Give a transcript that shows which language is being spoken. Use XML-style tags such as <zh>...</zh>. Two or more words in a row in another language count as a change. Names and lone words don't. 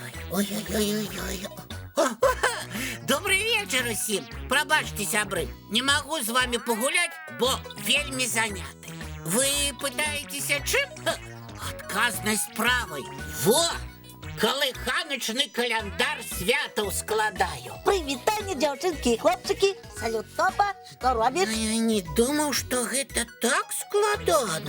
<ru>Ой-ой-ой-ой-ой. Добрый вечер усім.</ru> <be>Прабачце, сябры,</be> <ru>не могу с вами погулять,</ru> <be>бо вельмі заняты. Вы пытаетеся чым? Адказнай справай. Во! Калыханачны календар святаў складаю. Прывітанне, дзяўчынкі і хлопчыкі. Салют, Топа, што робіш? Я не думаў, што гэта так складана.</be>